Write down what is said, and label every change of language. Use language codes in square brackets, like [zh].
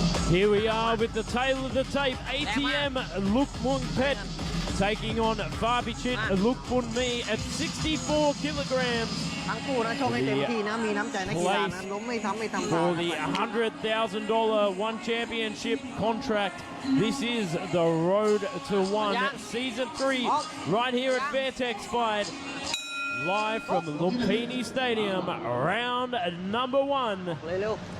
[en] Here we are with the tail of the tape. ATM Lumpinee Pet taking on Fabichit Lumpinee at 64 kilograms. [th] ทั้งคู่นะชกให้เต็มที่นะมีน้ำใจนักกีฬานะล้มไม่ซ้ำไม่ทำ [en] For the $100,000 one championship contract, this is the Road to One Season 3 right here at Fairtex Fight, live from Lumpinee Stadium, round number 1. [th] เร็ว